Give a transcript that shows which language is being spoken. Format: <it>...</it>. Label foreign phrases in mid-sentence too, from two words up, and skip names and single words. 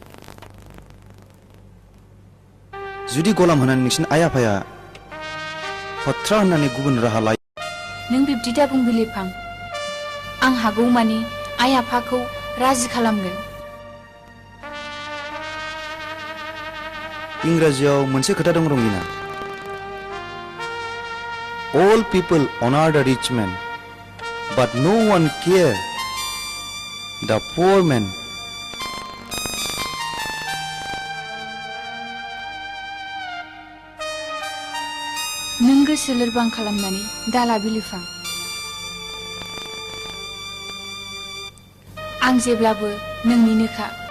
<brx>जुदि गलाम होनानै नोंसिनि आइ आफाया हथ्रा होननानै गुबुन राहा लायो नों बिब्दि दाबुं बिलिफां आं हागौ मानि आइ आफाखौ राजि खालामगोन इंराजियाव मोनसे खोथा दं रंगिना</brx> <en>All people honor the rich man, but no one care the poor man.</en> <brx>नों गोसो लोरबां खालामनानै दाला बिलिफां आं जेब्लाबो नोंनिनोखा</brx>